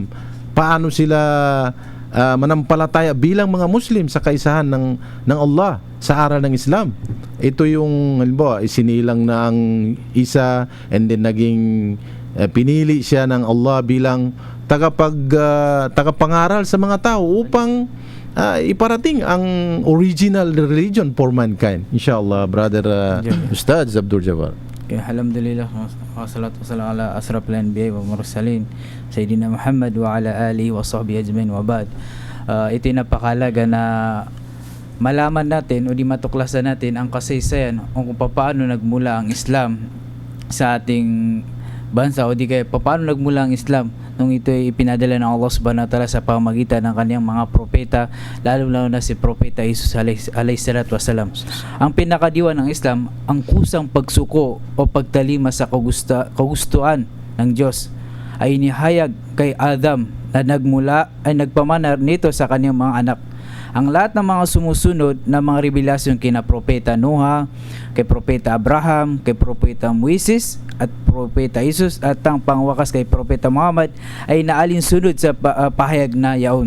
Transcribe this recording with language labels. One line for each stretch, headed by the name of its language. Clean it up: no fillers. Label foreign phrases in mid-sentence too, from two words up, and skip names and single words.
Filipino: Paano sila manampalataya bilang mga Muslim sa kaisahan ng Allah sa aral ng Islam? Ito yung halimbawa, isinilang na ang Isa and then naging pinili siya ng Allah bilang tagapangaral sa mga tao upang iparating ang
English: original religion for mankind.
Filipino: Inshallah, brother Ustad Abdul Jabbar.
Arabic: Okay, الحمد لله والصلاة والسلام على أشرف الأنبياء والمرسلين سيدنا محمد وعلى آله وصحبه أجمعين وبعد.
Filipino: Ito napakalaga na malaman natin o di matuklasan natin ang kasaysayan kung paano nagmula ang Islam sa ating bansa, o di kaya paano nagmula ang Islam nung ito ay ipinadala ng Allah
Arabic: سبحانه وتعالى
Filipino: sa pamamagitan ng kanyang mga propeta, lalo na si Propeta Jesus
Arabic: عليه الصلاة والسلام.
Filipino: Ang pinakadiwa ng Islam, ang kusang pagsuko o pagtalima sa kagustuhan ng Diyos ay inihayag kay Adam na nagpamana nito sa kanyang mga anak. Ang lahat ng mga sumusunod na mga revelasyon kina Propeta Noah, kay Propeta Abraham, kay Propeta Moises at Propeta Jesus, at ang pangwakas kay Propeta Muhammad ay naalinsunod sa pahayag na yaon.